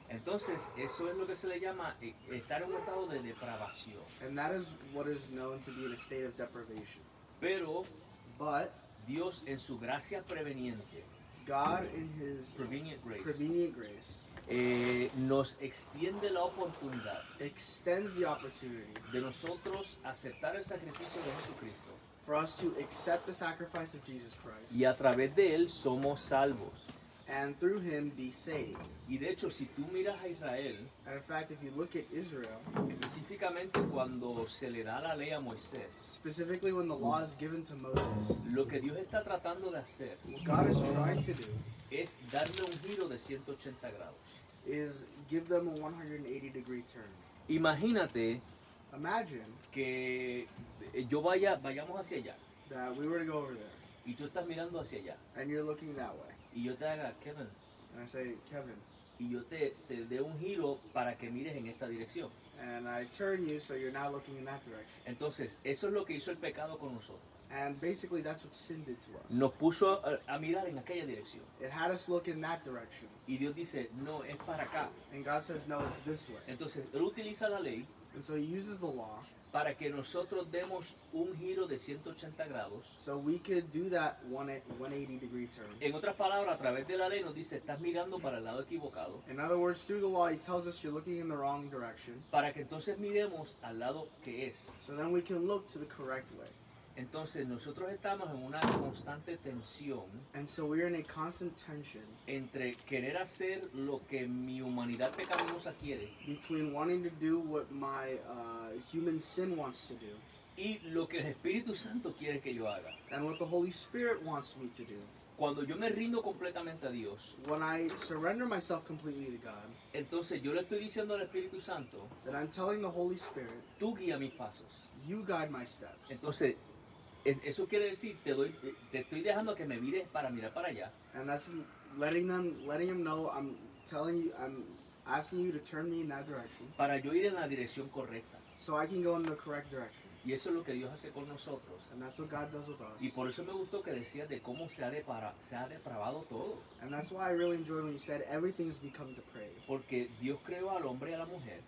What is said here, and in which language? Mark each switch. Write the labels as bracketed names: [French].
[Spanish] Entonces, eso es lo que se le llama estar en un estado de depravación. [English] And that is what is known to be in a state of deprivation. [Spanish] Pero [English] But [Spanish] Dios, en su gracia preveniente, [English] God, in His prevenient grace, [Spanish] nos extiende la oportunidad [English] extends the opportunity [Spanish] de nosotros aceptar el sacrificio de Jesucristo [English] for us to accept the sacrifice of Jesus Christ [Spanish] y a través de él somos salvos. [English] and through Him be saved. [Spanish] Y de hecho, si tú miras a Israel, [English] And in fact, if you look at Israel, [Spanish] específicamente cuando se le da la ley a Moisés, [English] specifically when the law is given to Moses, [Spanish] lo que Dios está tratando de hacer [English] what God is trying to do [Spanish] es darle un giro de 180 grados. [English] is give them a 180-degree turn. [Spanish] Imagínate [English] Imagine [Spanish] que vayamos hacia allá [English] that we were to go over there [Spanish] y tú estás mirando hacia allá [English] and you're looking that way. [Spanish] y yo te haga, Kevin, [English] And I say, Kevin, [Spanish] y yo te dé un giro para que mires en esta dirección. [English] and I turn you so you're now looking in that direction. [Spanish] Entonces, eso es lo que hizo el pecado con nosotros. [English] And basically that's what sin did to us. [Spanish] Nos puso a mirar en aquella dirección. [English] It had us look in that direction. [Spanish] Y Dios dice, no, es para acá. [English] And God says, no, it's this way. [Spanish] Entonces, Él utiliza la ley [English] And so He uses the law [Spanish] para que nosotros demos un giro de 180 grados. [English] so we could do that 180-degree turn. [Spanish] En otras palabras, a través de la ley nos dice, estás mirando para el lado equivocado, [English] In other words, through the law, He tells us you're looking in the wrong direction. [Spanish] para que entonces miremos al lado que es. [English] So then we can look to the correct way. [Spanish] Entonces, nosotros estamos en una constante tensión [English] And so we're in a constant tension [Spanish] entre querer hacer lo que mi humanidad pecaminosa quiere [English] between wanting to do what my human sin wants to do [Spanish] y lo que el Espíritu Santo quiere que yo haga. [English] and what the Holy Spirit wants me to do. [Spanish] Cuando yo me rindo completamente a Dios, [English] when I surrender myself completely to God, [Spanish] entonces yo le estoy diciendo al Espíritu Santo, [English] then I'm telling the Holy Spirit, [Spanish] tú guía mis pasos. [English] you guide my steps. [Spanish] Entonces, eso quiere decir, te estoy dejando que me mires para mirar para allá. [English] And that's letting him know I'm asking you to turn me in that direction [Spanish] Para yo ir en la dirección correcta. [English] so I can go in the correct direction. [Spanish] Y eso es lo que Dios hace con nosotros. [English] And that's what God does with us. [Spanish] Y por eso me gustó que decías de cómo se ha depravado todo. [English] And that's why I really enjoyed when you said everything has become depraved. [Spanish] Porque Dios creó al hombre y a la mujer